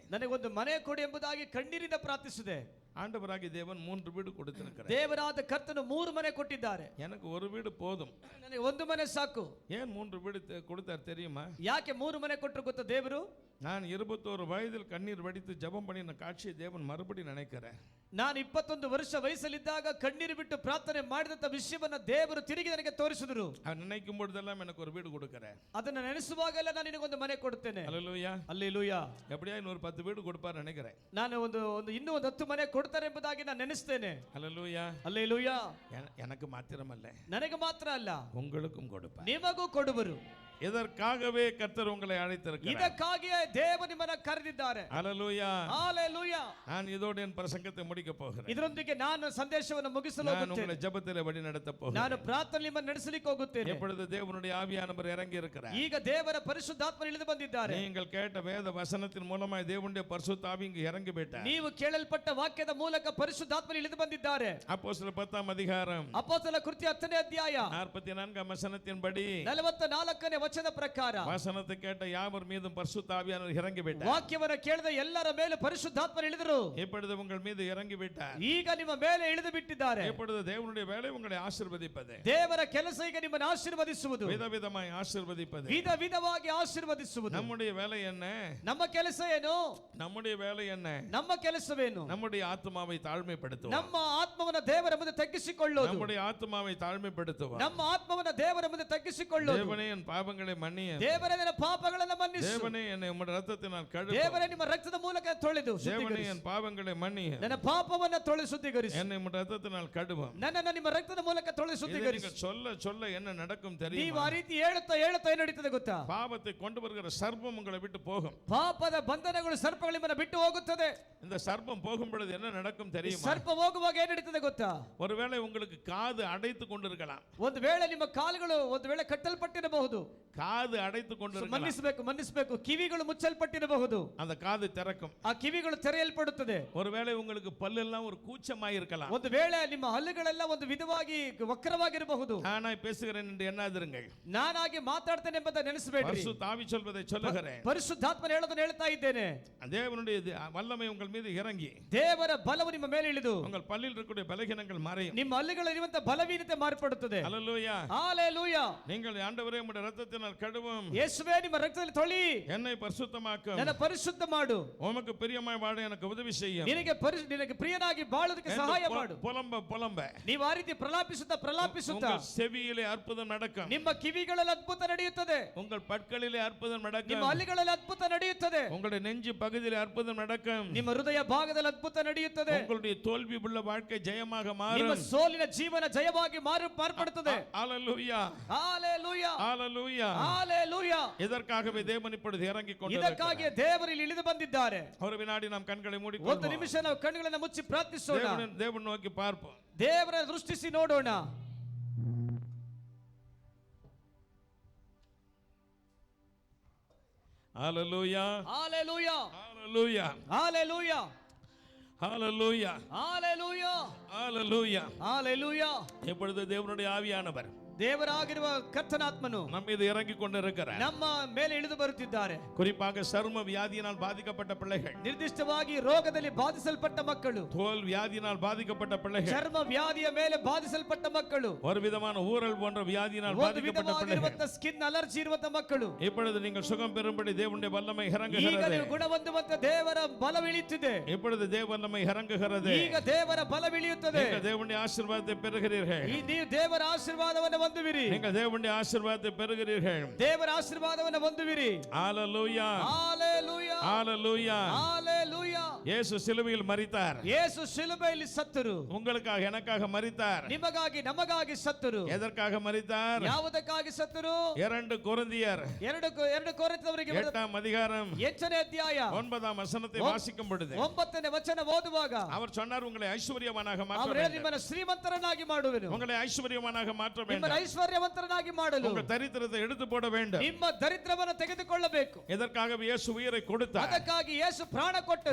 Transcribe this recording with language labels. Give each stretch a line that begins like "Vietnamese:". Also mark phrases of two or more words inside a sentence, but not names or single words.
Kannada: ನನಗೊಂದು ಮನೆ ಕೊಡಿ ಎಂಬುದಾಗಿ ಕಣ್ಣೀರಿಂದ ಪ್ರಾರ್ಥಿಸಿದೆ.
Tamil: ஆண்டவராகிய தேவன் 3 வீடு கொடுத்திருக்கிறார்.
Kannada: ದೇವರಾದ ಕರ್ತನು 3 ಮನೆ ಕೊಟ್ಟಿದ್ದಾರೆ.
Tamil: எனக்கு ஒரு வீடு போதும்.
Kannada: ನನಗೆ ಒಂದು ಮನೆ ಸಾಕು.
Tamil: ஏன் 3 வீடு கொடுத்தார் தெரியுமா?
Kannada: ಯಾಕೆ 3 ಮನೆ ಕೊಟ್ಟರು ಗೊತ್ತಾ ದೇವರು?
Tamil: நான் 21 வயதில் கண்ணீர் வடித்து ஜெபம் பண்ணின காட்சியை தேவன் மறுபடியும் நினைக்கிறேன்.
Kannada: ನಾನು 21 ವರ್ಷ ವಯಸ್ಸಲ್ಲಿದ್ದಾಗ ಕಣ್ಣೀರು ಬಿಟ್ಟು ಪ್ರಾರ್ಥನೆ ಮಾಡಿದಂತ ವಿಷಯವನ್ನ ದೇವರು ತಿರುಗಿ ನನಗೆ ತೋರಿಸಿದರು.
Tamil: அவன் நினைக்கும் பொழுதெல்லாம் எனக்கு ஒரு வீடு கொடுக்கிறேன்.
Kannada: ಅದನ್ನ ನೆನೆಸುವಾಗೆಲ್ಲ ನಾನು ನಿನಗೊಂದು ಮನೆ ಕೊಡುತ್ತೇನೆ.
Tamil: அல்லேலூயா.
Kannada: அல்லேಲೂಯಾ.
Tamil: எப்படியா இன்னொரு 10 வீடு கொடுப்பார் நினைக்கிறேன்.
Kannada: ನಾನು ಇನ್ನೂ ಒಂದು 10 ಮನೆ ಕೊಡ್ತಾರೆ ಎಂಬುದಾಗಿ ನಾನು ನೆನೆಸ್ತೇನೆ.
Tamil: அல்லேலூயா.
Kannada: அல்லேಲೂಯಾ.
Tamil: எனக்கு மாத்திரமல்ல,
Kannada: ನನಗೆ ಮಾತ್ರ ಅಲ್ಲ,
Tamil: உங்களுக்கும் கொடுப்பார்.
Kannada: ನಿಮಗೂ ಕೊಡುವರು.
Tamil: இதற்காகவே கர்த்தர் உங்களை அழைத்திருக்கிறார்.
Kannada: ಇದಕ್ಕಾಗಿಯೇ ದೇವರು ನಿಮ್ಮನ್ನ ಕರೆದಿದ್ದಾರೆ.
Tamil: அல்லேலூயா.
Kannada: ஹalleluya.
Tamil: நான் இதோடு என் பிரசங்கத்தை முடிக்க போகிறேன்.
Kannada: ಇದರೊಂದಿಗೆ ನಾನು ಸಂದೇಶವನ್ನು ಮುಗಿಸಲು
Tamil: நான்
Kannada: ಹೋಗುತ್ತೇನೆ.
Tamil: உங்களை ஜெபத்திலே வழி நடத்த போகிறேன்.
Kannada: ನಾನು ಪ್ರಾರ್ಥನೆ ನಿಮ್ಮನ್ನು ನಡೆಸಲಿಕ್ಕೆ ಹೋಗುತ್ತೇನೆ.
Tamil: எப்பொழுது தேவனுடைய ஆவியானவர் இறங்கி இருக்கிறார்.
Kannada: ಈಗ ದೇವರ ಪರಿಶುದ್ಧಾತ್ಮ ಇಳಿದು ಬಂದಿದ್ದಾರೆ.
Tamil: நீங்கள் கேட்ட வேத வசனத்தின் மூலமாய் தேவனுடைய பரிசுத்த ஆவி இங்கு இறங்கி விட்டார்.
Kannada: ನೀವು ಕೇಳಲ್ಪಟ್ಟ ವಾಕ್ಯದ ಮೂಲಕ ಪರಿಶುದ್ಧಾತ್ಮ ಇಳಿದು ಬಂದಿದ್ದಾರೆ.
Tamil: அப்போஸ்தலர் 10ஆம் அதிகாரம்
Kannada: ಅಪೊಸ್ತಲರ ಕೃತ್ಯ 10ನೇ ಅಧ್ಯಾಯ
Tamil: 44ஆம் வசனத்தின்படி
Kannada: 44ನೇ ವಚನ ಪ್ರಕಾರ
Tamil: வசனத்தை கேட்ட யாவர் மீதும் பரிசுத்த ஆவியானவர் இறங்கி விட்டார்.
Kannada: ವಾಕ್ಯವನ್ನು ಕೇಳಿದ ಎಲ್ಲರ ಮೇಲೆ ಪರಿಶುದ್ಧಾತ್ಮ ಇಳಿದರು.
Tamil: இப்பொழுது உங்கள் மீது இறங்கி விட்டார்.
Kannada: ಈಗ ನಿಮ್ಮ ಮೇಲೆ ಇಳಿದು ಬಿಟ್ಟಿದ್ದಾರೆ.
Tamil: இப்பொழுது தேவனுடைய வேலை உங்களை ஆசீர்வதிப்பது.
Kannada: ದೇವರ ಕೆಲಸ ಈಗ ನಿಮ್ಮನ್ನು ಆಶೀರ್ವದಿಸುವುದು.
Tamil: விதவிதமாய் ஆசீர்வதிப்பது.
Kannada: ವಿಧ ವಿಧವಾಗಿ ಆಶೀರ್ವದಿಸುವುದು.
Tamil: நம்முடைய வேலை என்ன?
Kannada: ನಮ್ಮ ಕೆಲಸ ಏನು?
Tamil: நம்முடைய வேலை என்ன?
Kannada: ನಮ್ಮ ಕೆಲಸವೇನು?
Tamil: நம்முடைய ஆத்மாவை தாழ்மைப்படுத்துவோம்.
Kannada: ನಮ್ಮ ಆತ್ಮವನ್ನು ದೇವರ ಮುಂದೆ ತಗ್ಗಿಸಿಕೊಳ್ಳೋದು.
Tamil: நம்முடைய ஆத்மாவை தாழ்மைப்படுத்துவோம்.
Kannada: ನಮ್ಮ ಆತ್ಮವನ್ನು ದೇವರ ಮುಂದೆ ತಗ್ಗಿಸಿಕೊಳ್ಳೋದು.
Tamil: தேவனே என் பாவங்களை பாவங்களை மன்னிய
Kannada: ದೇವರೇ ನನ್ನ ಪಾಪಗಳನ್ನು ಮನ್ನಿಸು.
Tamil: தேவனே என்னை உம்முடைய ரத்தத்தினால் கழுவு.
Kannada: ದೇವರೇ ನಿಮ್ಮ ರಕ್ತದ ಮೂಲಕ ತೊಳೆದು
Tamil: தேவனே
Kannada: ಶುದ್ಧೀಕರಿಸು.
Tamil: என் பாவங்களை மன்னிய.
Kannada: ನನ್ನ ಪಾಪವನ್ನು ತೊಳೆದು ಶುದ್ಧೀಕರಿಸು.
Tamil: என்னை உம்முடைய ரத்தத்தினால் கழுவும்.
Kannada: ನನ್ನನ್ನು ನಿಮ್ಮ ರಕ್ತದ ಮೂಲಕ ತೊಳೆದು ಶುದ್ಧೀಕರಿಸು.
Tamil: நீங்கள் சொல்ல சொல்ல என்ன நடக்கும்
Kannada: ನೀವು
Tamil: தெரியுமா?
Kannada: ಆ ರೀತಿ ಹೇಳುತ್ತಾ ಹೇಳುತ್ತಾ ಏನು ನಡೀತದೆ ಗೊತ್ತಾ?
Tamil: பாவத்தை கொண்டு வருகிற சர்ப்பம் உங்களை விட்டு போகும்.
Kannada: ಪಾಪದ ಬಂಧನಗಳು ಸರ್ಪಗಳು ನಿಮ್ಮನ್ನು ಬಿಟ್ಟು ಹೋಗುತ್ತದೆ.
Tamil: இந்த சர்ப்பம் போகும் பொழுது என்ன நடக்கும் தெரியுமா?
Kannada: ಸರ್ಪ ಹೋಗುವಾಗ ಏನು ನಡೀತದೆ ಗೊತ್ತಾ?
Tamil: ஒருவேளை உங்களுக்கு காது அடைத்து கொண்டிருக்கலாம்.
Kannada: ಒಂದು ವೇಳೆ ನಿಮ್ಮ ಕಾಲುಗಳು ಒಂದು ವೇಳೆ ಕಟ್ಟಲ್ಪಟ್ಟಿರಬಹುದು.
Tamil: காது அடைத்து கொண்டிருக்கலாம்.
Kannada: ಮನ್ನಿಸಬೇಕು ಕಿವಿಗಳು ಮುಚ್ಚಲ್ಪಟ್ಟಿರಬಹುದು.
Tamil: அந்த காது திறக்கும்.
Kannada: ಆ ಕಿವಿಗಳು ತೆರೆಯಲ್ಪಡುತ್ತದೆ.
Tamil: ஒருவேளை உங்களுக்கு பல்லெல்லாம் ஒரு கூச்சமாய் இருக்கலாம்.
Kannada: ಒಂದು ವೇಳೆ ನಿಮ್ಮ ಹಲ್ಲುಗಳೆಲ್ಲ ಒಂದು ವಿಧವಾಗಿ ವಕ್ರವಾಗಿರಬಹುದು.
Tamil: நானாய் பேசுகிறேன் என்று எண்ணாதிருங்கள்.
Kannada: ನಾನಾಗಿ ಮಾತಾಡ್ತೇನೆ ಎಂಬುದನ್ನು ನೆನೆಸಬೇಡಿ.
Tamil: பரிசுத்த ஆவி சொல்வதை சொல்லுகிறேன்.
Kannada: ಪರಿಶುದ್ಧಾತ್ಮನು ಹೇಳೋದನ್ನು ಹೇಳ್ತಾ ಇದ್ದೇನೆ.
Tamil: தேவனுடைய வல்லமை உங்கள் மீது இறங்கி
Kannada: ದೇವರ ಬಲವು ನಿಮ್ಮ ಮೇಲೆ ಇಳಿದು
Tamil: உங்கள் பல்லில் இருக்கக்கூடிய பலகீனங்கள் மறையும்.
Kannada: ನಿಮ್ಮ ಹಲ್ಲುಗಳಿರುವಂತ ಬಲವೀನತೆ ಮಾರ್ಪಡುತ್ತದೆ.
Tamil: ஹல்லேலூயா.
Kannada: ஹalleluya.
Tamil: நீங்கள் ಆண்டವರೇ உம்முடைய இரத்தத்தினால் கழுவும்.
Kannada: ಯೇಸುವೇ ನಿಮ್ಮ ರಕ್ತದಲ್ಲಿ ತೊಳಿ.
Tamil: என்னை பரிசுத்தமாக்கும்.
Kannada: ನನ್ನ ಪರಿಶುದ್ಧ ಮಾಡು.
Tamil: உமக்கு பிரியமாய் வாழ எனக்கு உதவி செய்யும்.
Kannada: ನಿನಗೆ ಪ್ರಿಯನಾಗಿ ಬಾಳುವುದಕ್ಕೆ ಸಹಾಯ ಮಾಡು.
Tamil: புலம்ப
Kannada: ನೀವು ಆ ರೀತಿ ಪ್ರಲಾಪಿಸುತ್ತಾ
Tamil: உங்கள் செவியிலே அற்புதம் நடக்கும்.
Kannada: ನಿಮ್ಮ ಕಿವಿಗಳಲ್ಲಿ ಅದ್ಭುತ ನಡೆಯುತ್ತದೆ.
Tamil: உங்கள் பற்களிலே அற்புதம் நடக்கும்.
Kannada: ನಿಮ್ಮ ಹಲ್ಲುಗಳಲ್ಲಿ ಅದ್ಭುತ ನಡೆಯುತ್ತದೆ.
Tamil: உங்களுடைய நெஞ்சு பகுதியிலே அற்புதம் நடக்கும்.
Kannada: ನಿಮ್ಮ ಹೃದಯ ಭಾಗದಲ್ಲಿ ಅದ್ಭುತ ನಡೆಯುತ್ತದೆ.
Tamil: உங்களுடைய தோல்வி உள்ள வாழ்க்கை ஜெயமாக மாறும்.
Kannada: ನಿಮ್ಮ ಸೋಲಿನ ಜೀವನ ಜಯವಾಗಿ ಮಾರ್ಪಡುತ್ತದೆ.
Tamil: ஹalleluya.
Kannada: ஹalleluya.
Tamil: ஹalleluya.
Kannada: ஹalleluya.
Tamil: இதற்காகவே தேவன் இப்பொழுது இறங்கிக் கொண்டிருக்கிறார்.
Kannada: ಇದಕ್ಕಾಗಿ ದೇವರು ಇಲ್ಲಿ ಇಳಿದು ಬಂದಿದ್ದಾರೆ.
Tamil: ஒரு வினாடி நாம் கண்களை
Kannada: ಒಂದು
Tamil: மூடிக்கொள்வோம்.
Kannada: ನಿಮಿಷ ನಾವು ಕಣ್ಣುಗಳನ್ನು ಮುಚ್ಚಿ ಪ್ರಾರ್ಥಿಸೋಣ.
Tamil: தேவன் நோக்கி பார்ப்போம்.
Kannada: ದೇವರ ದೃಷ್ಟಿಸಿ ನೋಡೋಣ.
Tamil: ஹalleluya.
Kannada: ஹalleluya.
Tamil: ஹalleluya.
Kannada: ஹalleluya.
Tamil: ஹalleluya.
Kannada: ஹalleluya.
Tamil: ஹalleluya.
Kannada: ஹalleluya.
Tamil: இப்பொழுது தேவனுடைய ஆவியானவர்
Kannada: ದೇವರಾಗಿರುವ ಕರ್ತನಾತ್ಮನು
Tamil: நம்ம மீது இறங்கிக் கொண்டிருக்கிறார்.
Kannada: ನಮ್ಮ ಮೇಲೆ ಇಳಿದು ಬರುತ್ತಿದ್ದಾರೆ.
Tamil: குறிப்பாக சரும வியாதியினால் பாதிக்கப்பட்ட பிள்ளைகள்,
Kannada: ನಿರ್ದಿಷ್ಟವಾಗಿ ರೋಗದಲ್ಲಿ ಬಾಧಿಸಲ್ಪಟ್ಟ ಮಕ್ಕಳು,
Tamil: தோல் வியாதியினால் பாதிக்கப்பட்ட பிள்ளைகள்,
Kannada: ಚರ್ಮ ವ್ಯಾಧಿಯ ಮೇಲೆ ಬಾಧಿಸಲ್ಪಟ್ಟ ಮಕ್ಕಳು,
Tamil: ஒரு விதமான ஊரல் போன்ற வியாதியினால்
Kannada: ಒಂದು
Tamil: பாதிக்கப்பட்ட பிள்ளைகள்,
Kannada: ವಿಧವಾಗಿರುವಂತ
English: skin allergy
Kannada: ಇರುವಂತ ಮಕ್ಕಳು
Tamil: இப்பொழுது நீங்கள் சுகம் பெறும்படி தேவனுடைய வல்லமை
Kannada: ಈಗ
Tamil: இறங்குகிறது.
Kannada: ನೀವು ಗುಣ ಹೊಂದುವಂತ ದೇವರ ಬಲವಿಳಿಯುತ್ತಿದೆ.
Tamil: இப்பொழுது தேவ வல்லமை இறங்குகிறது.
Kannada: ಈಗ ದೇವರ ಬಲವಿಳಿಯುತ್ತದೆ.
Tamil: நீங்கள் தேவனுடைய ஆசீர்வாதத்தை பெறுகிறீர்கள்.
Kannada: ನೀವು ದೇವರ ಆಶೀರ್ವಾದವನ್ನು ಹೊಂದುವಿರಿ.
Tamil: நீங்கள் தேவனுடைய ஆசீர்வாதத்தை பெறுகிறீர்கள்.
Kannada: ದೇವರ ಆಶೀರ್ವಾದವನ್ನು ಹೊಂದುವಿರಿ.
Tamil: ஹalleluya.
Kannada: ஹalleluya.
Tamil: ஹalleluya.
Kannada: ஹalleluya.
Tamil: இயேசு சிலுவையில் மரித்தார்.
Kannada: ಯೇಸು ಶಿಲುಬೆಯಲ್ಲಿ ಸತ್ತರು.
Tamil: உங்களுக்காக எனக்காக மரித்தார்.
Kannada: ನಿಮಗಾಗಿ ನಮಗಾಗಿ ಸತ್ತರು.
Tamil: எதற்காக மரித்தார்?
Kannada: ಯಾವುದಕ್ಕಾಗಿ ಸತ್ತರು?
Tamil: 2 ಕೊರಿಂಥಿಯர்
Kannada: 2 ಕೊರಿಂಥದವರಿಗೆ
Tamil: 8ஆம் அதிகாரம்
Kannada: 8ನೇ ಅಧ್ಯಾಯ
Tamil: 9ஆம் வசனத்தை வாசிக்கும் பொழுது
Kannada: 9ನೇ ವಚನ ಓದುವಾಗ
Tamil: அவர் சொன்னார், உங்களை ஐஸ்வர்யவானாக மாற்ற
Kannada: ಅವರು
Tamil: வேண்டும்.
Kannada: ನಿಮ್ಮನ್ನು ಶ್ರೀಮಂತರನ್ನಾಗಿ ಮಾಡುವೆನು.
Tamil: உங்களை ஐஸ்வர்யவானாக மாற்ற
Kannada: ನಿಮ್ಮನ್ನು
Tamil: வேண்டும்.
Kannada: ಐಶ್ವರ್ಯವಂತರನ್ನಾಗಿ ಮಾಡಲು
Tamil: உங்கள் தரித்திரத்தை எடுத்து போட வேண்டும்.
Kannada: ನಿಮ್ಮ ದರಿದ್ರವನ್ನು ತೆಗೆದುಕೊಳ್ಳಬೇಕು.
Tamil: இதற்காக இயேசு உயிரை கொடுத்தார்.
Kannada: ಅದಕ್ಕಾಗಿ ಯೇಸು ಪ್ರಾಣ ಕೊಟ್ಟರು.